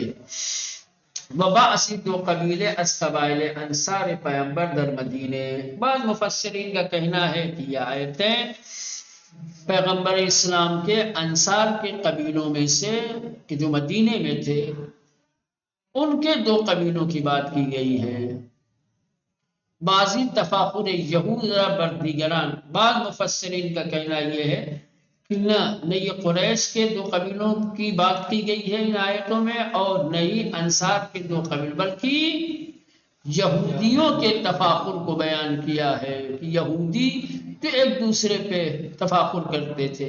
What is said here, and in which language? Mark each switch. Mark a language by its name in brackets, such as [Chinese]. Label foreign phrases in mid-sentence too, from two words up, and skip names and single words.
[Persian] وبعث دو قبیلے از قبائل انصار پیغمبر در مدینے۔ [Urdu] بعض مفسرین کا کہنا ہے کہ یہ آیتیں پیغمبر اسلام کے انصار کے قبیلوں میں سے کہ جو مدینے میں تھے ان کے دو قبیلوں کی بات کی گئی ہے۔ [Persian] بعضی تفاخر یہود بر دیگران، [Urdu] بعض مفسرین کا کہنا یہ ہے کہ نہ یہ قریش کے دو قبیلوں کی بات کی گئی ہے ان آیتوں میں، اور نہ ہی انصار کے دو قبیل، بلکہ یہودیوں کے تفاخر کو بیان کیا ہے کہ یہودی تو ایک دوسرے پہ تفاخر کرتے تھے۔